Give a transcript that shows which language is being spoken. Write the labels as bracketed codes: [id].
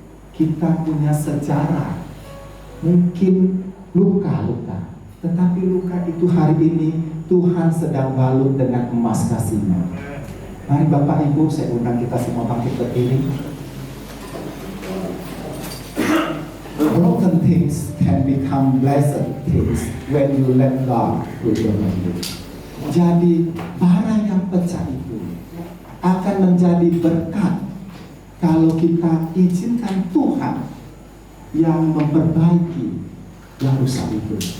[id] Kita punya sejarah. Mungkin luka-luka, tetapi luka itu hari ini Tuhan sedang balut dengan emas kasih-Nya. Mari Bapak Ibu, saya undang kita semua bangkit berdiri. [en] Broken things can become blessed things when you let God do your life. [id] Jadi barang yang pecah itu akan menjadi berkat kalau kita izinkan Tuhan yang memperbaiki yang rusak itu.